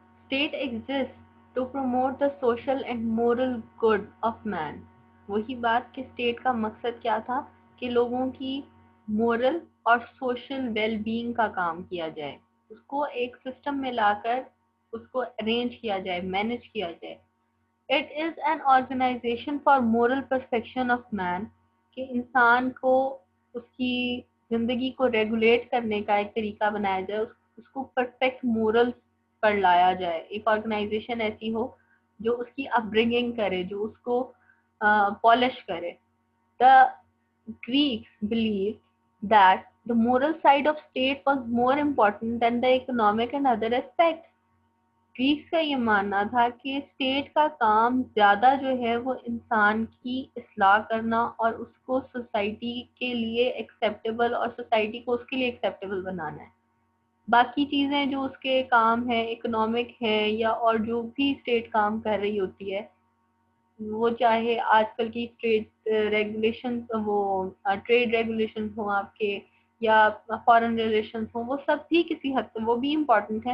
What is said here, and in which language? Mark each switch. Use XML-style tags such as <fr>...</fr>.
<en>State exists to promote the social and moral good of man.</en> <ur>وہی بات کہ state کا مقصد کیا تھا کہ لوگوں کی مورل اور سوشل ویل بینگ کا کام کیا جائے, اس کو ایک سسٹم میں لا کر اس کو ارینج کیا جائے, مینج کیا جائے.</ur> <en>It is an organization for moral perfection of man,</en> <ur>کہ انسان کو اس کی زندگی کو ریگولیٹ کرنے کا ایک طریقہ بنایا جائے, اس کو پرفیکٹ مورل پر لایا جائے. ایک آرگنائزیشن ایسی ہو جو اس کی اپ برنگنگ کرے, جو اس کو پالش کرے.</ur> <en>The Greeks believed that the moral side of state was more important than the economic and other aspects.</en> <ur>Greeks کا یہ ماننا تھا کہ اسٹیٹ کا کام زیادہ جو ہے وہ انسان کی اصلاح کرنا اور اس کو سوسائٹی کے لیے ایکسیپٹیبل اور سوسائٹی کو اس کے لیے ایکسیپٹیبل بنانا ہے. باقی چیزیں جو اس کے کام ہیں, اکنامک ہے یا اور جو بھی اسٹیٹ کام کر رہی ہوتی ہے, وہ چاہے آج کل کی ٹریڈ ریگولیشن, وہ ٹریڈ ریگولیشن ہوں آپ کے یا فارن ریلیشنز ہوں, وہ سب بھی کسی حد تک وہ بھی امپورٹنٹ ہیں.</ur>